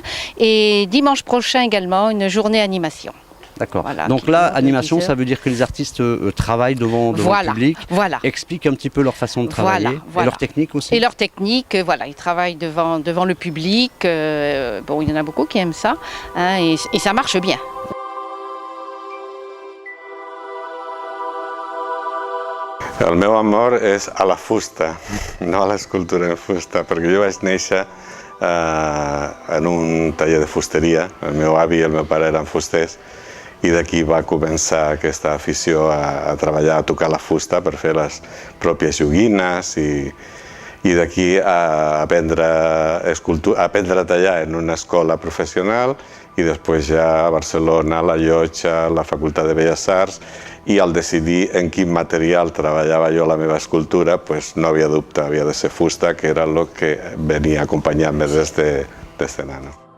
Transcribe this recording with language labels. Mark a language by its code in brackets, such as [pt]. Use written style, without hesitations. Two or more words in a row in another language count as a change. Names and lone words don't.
[fr] Et dimanche prochain également, une journée animation. D'accord. Voilà, donc là, animation, ça veut dire que les artistes travaillent devant le public, expliquent un petit peu leur façon de travailler, et leur technique aussi. Et leur technique, ils travaillent devant le public. Il y en a beaucoup qui aiment ça, et ça marche bien. [ca] El meu amor és a la fusta, no a l'escultura en fusta, perquè jo vaig néixer en un taller de fusteria. El meu avi i el meu pare eren fusters, i d'aquí va començar aquesta afició a treballar, a tocar la fusta per fer les pròpies joguines i d'aquí a aprendre a tallar en una escola professional i després ja a Barcelona, a la Llotja, a la Facultat de Belles Arts, i al decidir en quin material treballava jo la meva escultura, no havia dubte, havia de ser fusta, que era el que venia acompanyant-me des de nano.